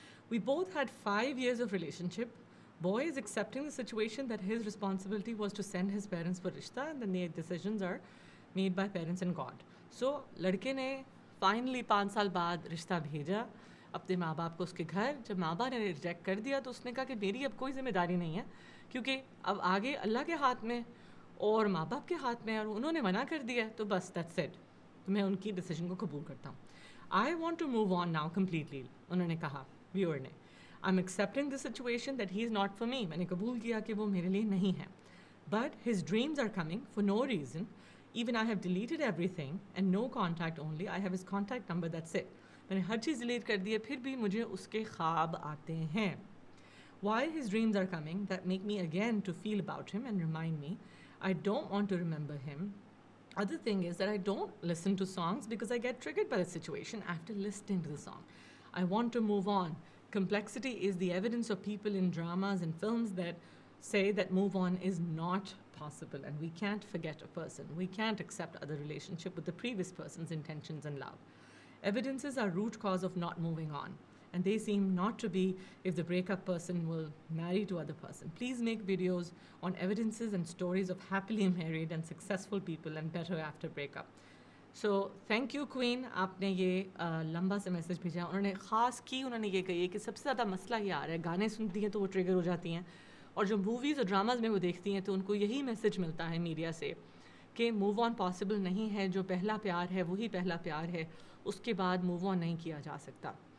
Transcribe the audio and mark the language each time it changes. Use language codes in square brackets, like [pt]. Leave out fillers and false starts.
[en] We both had 5 years of relationship. Boy is accepting the situation that his responsibility was to send his parents for rishta and then the decisions are made by parents and God. [ur] So لڑکے نے finally 5 سال بعد رشتہ بھیجا اپنے ماں باپ کو اس کے گھر. جب ماں باپ نے ریجیکٹ کر دیا تو اس نے کہا کہ میری اب کوئی ذمہ داری نہیں ہے کیونکہ اب آگے اللہ کے ہاتھ میں اور ماں باپ کے ہاتھ میں، اور انہوں نے منع کر دیا تو بس [en] That's it. [ur] تو میں ان کی ڈیسیجن کو قبول کرتا ہوں. [en] I want to move on now completely. [ur] انہوں نے کہا ویور نے [en] I am accepting this situation that he is not for me. [ur] میں نے قبول کیا کہ وہ میرے لیے نہیں ہے. [en] But his dreams are coming for no reason. Even I have deleted everything and no contact only. I have his contact number that's it. [ur] میں نے ہر چیز ڈیلیٹ کر دی ہے، پھر بھی مجھے اس کے خواب آتے ہیں. [en] While his dreams are coming that make me again to feel about him and remind me, I don't want to remember him. Other thing is that I don't listen to songs because I get triggered by the situation after listening to the song. I want to move on. Complexity is the evidence of people in dramas and films that say that move on is not possible and we can't forget a person. We can't accept other relationship with the previous person's intentions and love. Evidences are root cause of not moving on. And they seem not to be if the breakup person will marry to other person. Please make videos on evidences and stories of happily married and successful people and better after breakup. So thank you Queen. [ur] آپ نے یہ لمبا سا message بھیجا. انہوں نے خاص کی انہوں نے یہ کہی کہ سب سے زیادہ مسئلہ یہ آ رہا ہے، گانے سنتی ہیں تو وہ ٹریگر ہو جاتی ہیں، اور جو موویز اور ڈراماز میں وہ دیکھتی ہیں تو ان کو یہی میسج ملتا ہے میڈیا سے کہ موو آن پاسبل نہیں ہے. جو پہلا پیار ہے وہی پہلا پیار ہے، اس کے بعد موو آن نہیں کیا جا سکتا.